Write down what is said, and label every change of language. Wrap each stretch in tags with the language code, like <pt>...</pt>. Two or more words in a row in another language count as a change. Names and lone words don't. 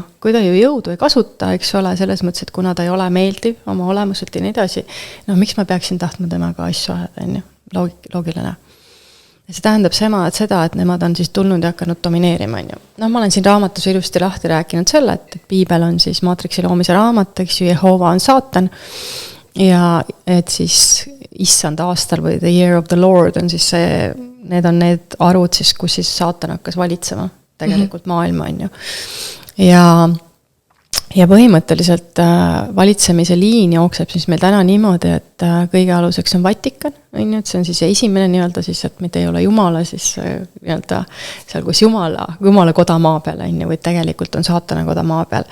<et>Kui ta ju jõudu ei kasuta, eks ole, selles mõttes, et kuna ta ei ole meeldiv oma olemuselt ja nii edasi, miks ma peaksin tahtma temaga asju ajada, on ju, loogiline. Ja see tähendab seda, et nemad on siis tulnud ja hakanud domineerima, on ju. Ma olen siin raamatus ilusti lahti rääkinud selle, et piibel on siis maatriksi loomise raamat, eks ju, Jehova on saatan ja et siis issand aastal või</et> <en>the year of the Lord</en> <et>on siis see, need on need arvud siis, kus siis saatan hakkas valitsema tegelikult maailma, on ju. Ja põhimõtteliselt valitsemise liin jookseb siis meil täna niimoodi, et kõige aluseks on Vatikan, on ju, et see on siis esimene nii-öelda siis, et mitte ei ole Jumala siis nii-öelda seal, kus Jumala koda maa peal, on ju, või tegelikult on saatana koda maa peal.</et>